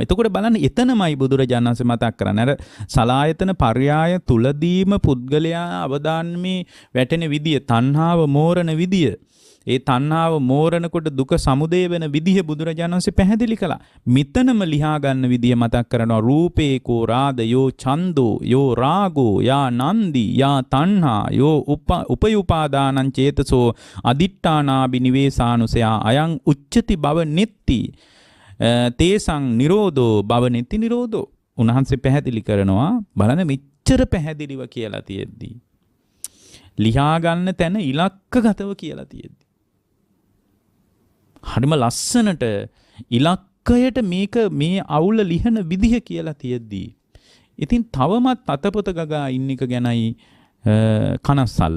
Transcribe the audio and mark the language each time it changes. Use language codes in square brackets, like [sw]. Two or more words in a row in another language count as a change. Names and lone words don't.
[si] එතකොට බලන්න එතනමයි බුදුරජාණන් වහන්සේ මතක් කරන්නේ. අර සලායතන පර්යාය තුලදීම පුද්ගලයා අවදානමේ වැටෙන විදිය, තණ්හාව මෝරණ විදිය, ඒ තණ්හාව මෝරණකොට දුක සමුදය වෙන විදිහ බුදුරජාණන් වහන්සේ පැහැදිලි කළා. මෙතනම ලියා ගන්න විදිය මතක් කරනවා. [pi] රූපේකෝ රාදයෝ ඡන්தோ යෝ රාගෝ යා නන්දි යා තණ්හා යෝ උපයුපාදානං චේතසෝ අදිට්ඨානාබි නිවේසානුසයා අයං උච්චති භව නෙත්ති තේසං නිරෝධෝ භව නෙත්ති නිරෝධෝ. [si] උන්වහන්සේ පැහැදිලි කරනවා. බලන්න මෙච්චර පැහැදිලිව කියලා තියෙද්දි, ලියා ගන්න තැන ඉලක්කගතව කියලා තියෙද්දි, හරිම ලස්සනට ඉලක්කයට මේක මේ අවුල ලිහන විදිහ කියලා තියෙද්දි, ඉතින් තවමත් අතපොත ගගා ඉන්න එක ගැනයි කනස්සල්ල.